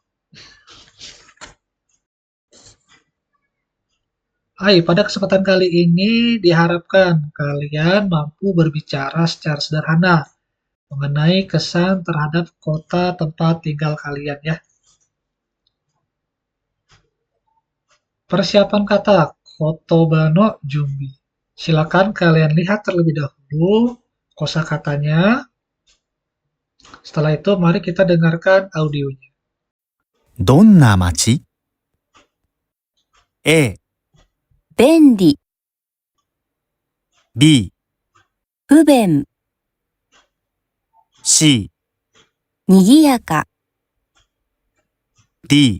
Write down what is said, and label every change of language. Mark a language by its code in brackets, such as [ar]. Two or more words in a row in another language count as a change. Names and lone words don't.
[id] Hai, pada kesempatan kali ini diharapkan kalian mampu berbicara secara sederhana mengenai kesan terhadap kota tempat tinggal kalian ya. Persiapan kata [ja] 言葉の準備. [id] Silakan kalian lihat terlebih dahulu kosakatanya. Setelah itu mari kita dengarkan audionya. [ja] どんな街 ?A、便利、 B、不便、 C、にぎやか、 D、